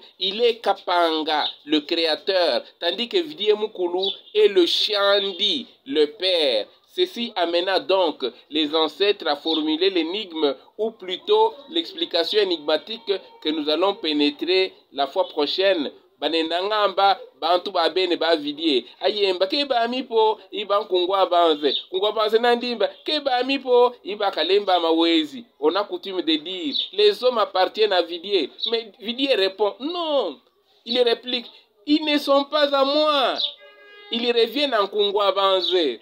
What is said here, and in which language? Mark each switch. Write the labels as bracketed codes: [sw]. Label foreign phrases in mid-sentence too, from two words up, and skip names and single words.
[fr] Il est Kapanga, le créateur, tandis que Vidi Mukulu est le Shandi, le père. Ceci amena donc les ancêtres à formuler l'énigme, ou plutôt l'explication énigmatique que nous allons pénétrer la fois prochaine. [lu] Banenangamba bantu babene ba vidie ayemba ke ba mipo iba kungwa banze nandimba ke ba mipo iba Kalemba Mawezi. [fr] On a coutume de dire les hommes appartiennent à Vidie, mais Vidie répond non. Il réplique ils ne sont pas à moi. Ils reviennent en Kungwa Banze.